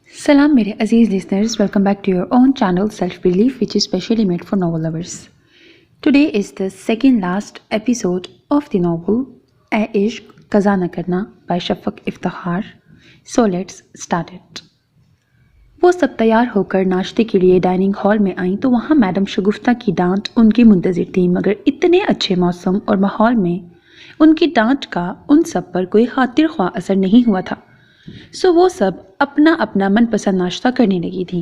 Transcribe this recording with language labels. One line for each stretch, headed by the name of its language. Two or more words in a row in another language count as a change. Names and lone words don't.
English: Salam
Urdu: میرے عزیز
English: listeners, welcome back to your own channel Self Belief, which is specially made for novel lovers. Today is the second last episode of the novel "ऐ इश्क क़ज़ा न करना" by शफ़क़ इफ्तिख़ार. So let's start it.
Urdu: وہ سب تیار ہو کر ناشتے کے لیے
English: dining hall
Urdu: میں آئی تو وہاں میڈم شگفتہ کی ڈانٹ ان کی منتظر تھی، مگر اتنے اچھے موسم اور ماحول میں ان کی ڈانٹ کا ان سب پر کوئی خاطر خواہ اثر نہیں ہوا تھا. سو وہ سب اپنا اپنا من پسند ناشتہ کرنے لگی تھی.